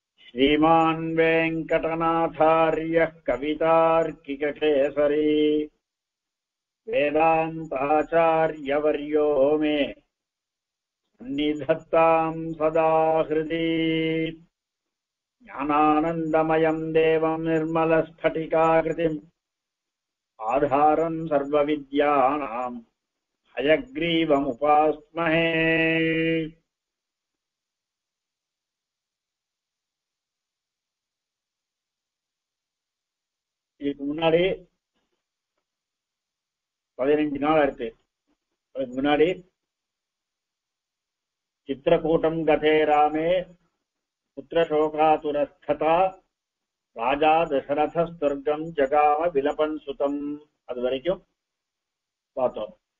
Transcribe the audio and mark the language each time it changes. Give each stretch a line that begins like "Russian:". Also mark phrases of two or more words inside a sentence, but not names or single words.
Sanskrit: श्रीमान् वेङ्कटनाथार्यः कवितार्किककेसरी वेदान्ताचार्यवर्यो मे सन्निधत्तां सदा हृदि ज्ञानानन्दमयं देवं निर्मलस्फटिकाकृतिम् आधारं सर्वविद्यानां हयग्रीवमुपास्महे।
Tamil: இதுக்கு முன்னாடி 15 நாள் ஆயிடுச்சு. அதுக்கு முன்னாடி
Sanskrit: चित्रकूटं गते रामे पुत्रशोकातुरस्तदा राजा दशरथ स्वर्गं जगाम विलपन् सुतम्
Tamil: அது வரைக்கும் பார்த்தோம்.